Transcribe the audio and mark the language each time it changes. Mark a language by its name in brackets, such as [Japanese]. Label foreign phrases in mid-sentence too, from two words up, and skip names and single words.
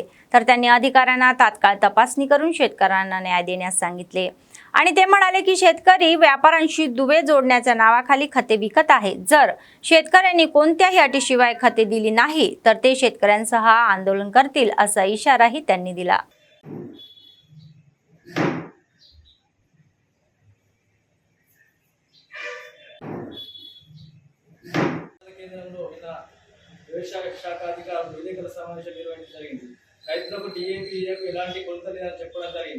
[Marathi] तर त्यांनी अधिकाऱ्यांना तात्काळ तपासणी करून शेतकऱ्यांना न्याय देण्यास सांगितले आणि ते म्हणाले की शेतकरी व्यापाऱ्यांशी दुवे जोडण्याच्या नावाखाली खते विकत आहे. जर शेतकऱ्यांनी कोणत्याही अटीशिवाय खते दिली नाही तर ते शेतकऱ्यांसह आंदोलन करतील असा इशाराही त्यांनी दिला. [Telugu] వ్యవసాయ శాఖ అధికారులు విలేకరుల సమావేశం నిర్వహించడం జరిగింది. రైతులకు DAP ఎలాంటి కొలత లేదని చెప్పడం జరిగింది.